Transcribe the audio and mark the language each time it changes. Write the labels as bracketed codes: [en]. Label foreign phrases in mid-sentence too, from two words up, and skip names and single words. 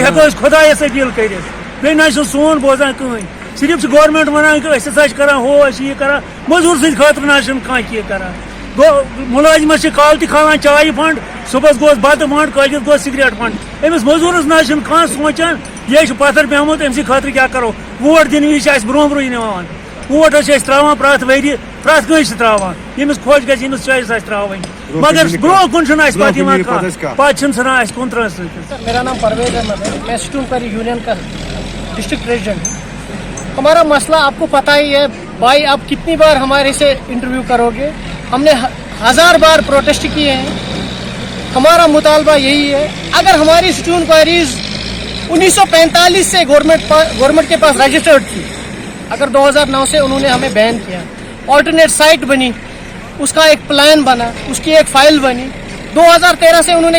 [ks] ہٮ۪کو أسۍ خۄدایَس أپیٖل کٔرِتھ بیٚیہِ نہ حظ چھُنہٕ سون بوزان کٕہٕنۍ صرف چھِ گورمٮ۪نٛٹ وَنان کہِ أسۍ ہسا چھِ کران ہُہ أسۍ چھِ یہِ کران موٚزوٗر سٕنٛدِ خٲطرٕ نہ حظ چھُنہٕ کانٛہہ کینٛہہ کران گوٚو مُلٲزِمس چھِ کالہٕ تہِ کھالان چایہِ فنٛڈ صُبحس گوٚوس بتہٕ فنٛڈ کٲلۍکٮ۪تھ گوٚو سِگریٹ فنٛڈ أمِس موٚزوٗرس نہ حظ چھُنہٕ کانٛہہ سونٛچان یہِ چھُ پتھر پیومُت أمۍ سٕنٛدِ خٲطرٕ کیٛاہ کرو ووٹ دِنہٕ وِزِ چھِ اَسہِ برونٛہہ برونٛہہ نِوان ووٹ حظ چھِ أسۍ ترٛاوان پرٛٮ۪تھ ؤریہِ پرٛٮ۪تھ کٲنٛسہِ چھِ ترٛاوان ییٚمِس خۄش گژھِ ییٚمِس چویِس آسہِ ترٛاوٕنۍ مگر برونٛہہ کُن چھُنہٕ اَسہِ پتہٕ یِوان کانٛہہ پتہٕ چھِنہٕ ژھٕنان اَسہِ کُن ترٛٲے سۭتۍ [ur] میرا نام پرویز احمد ہے میں [en] stone quarry union [ur] کا [en] district president [ur] ہوں ہمارا مسئلہ آپ کو پتہ ہی ہے بھائی آپ کتنی بار ہمارے سے انٹرویو کرو گے ہم نے 1000 بار پروٹیسٹ کیے ہیں ہمارا مطالبہ یہی ہے اگر ہماری [en] stone quarries [ur] 1945 سے گورنمنٹ کے پاس رجسٹرڈ تھی اگر 2009 سے انہوں نے ہمیں بین کیا [en] alternate site [ur] بنی اس کا ایک پلان بنا اس کی ایک فائل بنی 2013 سے انہوں نے